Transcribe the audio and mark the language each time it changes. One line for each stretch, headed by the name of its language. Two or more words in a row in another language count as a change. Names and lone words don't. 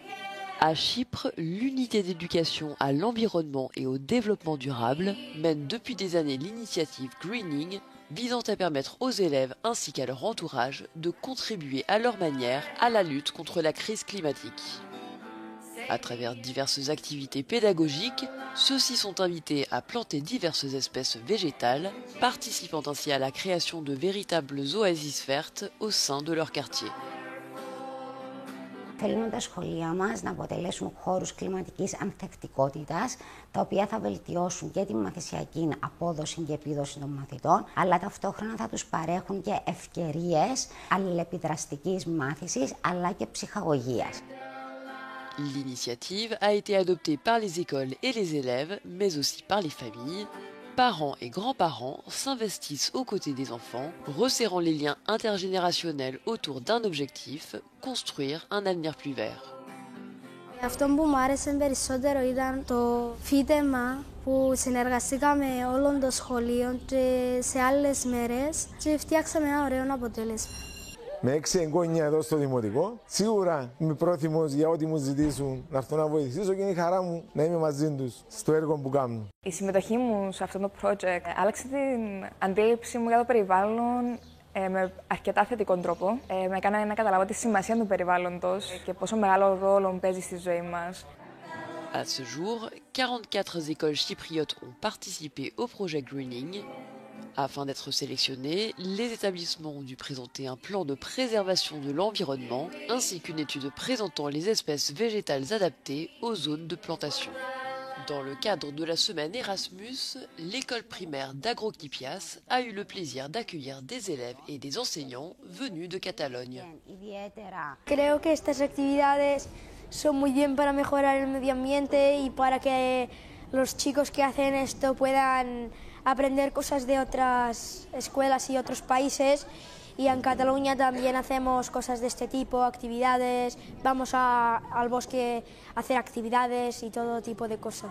French: À Chypre, l'unité d'éducation à l'environnement et au développement durable mène depuis des années l'initiative Greening, visant à permettre aux élèves ainsi qu'à leur entourage de contribuer à leur manière à la lutte contre la crise climatique. À travers diverses activités pédagogiques, ceux-ci sont invités à planter diverses espèces végétales, participant ainsi à la création de véritables oasis vertes au sein de leur quartier.
Greek: Θέλουμε τα σχολεία μας να αποτελέσουν χώρους κλιματικής ανθεκτικότητας, τα οποία θα βελτιώσουν και τη μαθησιακή απόδοση και επίδοση των μαθητών, αλλά ταυτόχρονα θα τους παρέχουν και ευκαιρίες αλληλεπιδραστικής μάθησης, αλλά και ψυχαγωγίας.
French: L'initiative a été adoptée par les écoles et les élèves, mais aussi par les familles. Parents et grands-parents s'investissent aux côtés des enfants, resserrant les liens intergénérationnels autour d'un objectif, construire un avenir plus vert.
Greek: Αυτό που μου άρεσε περισσότερο ήταν το φύτεμα που συνεργαστήκαμε όλων των σχολείων και σε άλλες μέρες και φτιάξαμε ένα ωραίο αποτέλεσμα. Με 6 εγγόνια εδώ στο Δημοτικό, σίγουρα είμαι πρόθυμος για ό,τι μου ζητήσουν να έρθω να βοηθήσω και είναι η χαρά μου να είμαι μαζί τους στο έργο που κάνουν. Η συμμετοχή μου σε αυτό το project άλλαξε την αντίληψη μου για το περιβάλλον, με αρκετά θετικό τρόπο. Με έκανε να καταλάβω τη σημασία του περιβάλλοντος και πόσο μεγάλο ρόλο παίζει στη ζωή μας.
French: À ce jour, 44 écoles chypriotes ont participé au projet Greening. Afin d'être sélectionnés, les établissements ont dû présenter un plan de préservation de l'environnement ainsi qu'une étude présentant les espèces végétales adaptées aux zones de plantation. Dans le cadre de la semaine Erasmus, l'école primaire d'Agroquipias a eu le plaisir d'accueillir des élèves et des enseignants venus de Catalogne.
Spanish: Creo que estas actividades son muy bien para mejorar el medio ambiente y para que los chicos que hacen esto puedan aprender cosas de otras escuelas y otros países. Y en Cataluña también hacemos cosas de este tipo, actividades, vamos al bosque a hacer actividades y todo tipo de cosas.